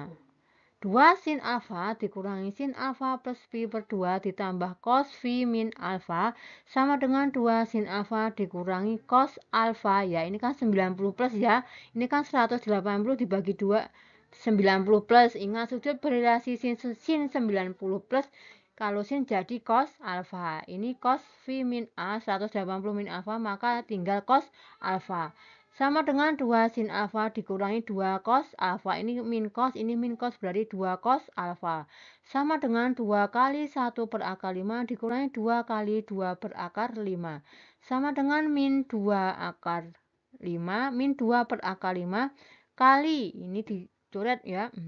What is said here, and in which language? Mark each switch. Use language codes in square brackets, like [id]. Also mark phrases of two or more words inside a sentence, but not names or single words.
[id] 2 sin alfa dikurangi sin alfa plus phi per 2 ditambah cos phi min alfa sama dengan 2 sin alfa dikurangi cos alfa, ya ini kan 90 plus ya, ini kan 180 dibagi 2 90 plus, ingat sudut berrelasi sin 90 plus, kalau sin jadi cos alfa, ini cos phi min a 180 min alfa maka tinggal cos alfa. Sama dengan 2 sin alfa dikurangi 2 cos alfa. Ini min cos berarti 2 cos alfa. Sama dengan 2 kali 1 per akar 5 dikurangi 2 kali 2 per akar 5. Sama dengan min 2 akar 5, min 2 per akar 5 kali, ini dicoret ya.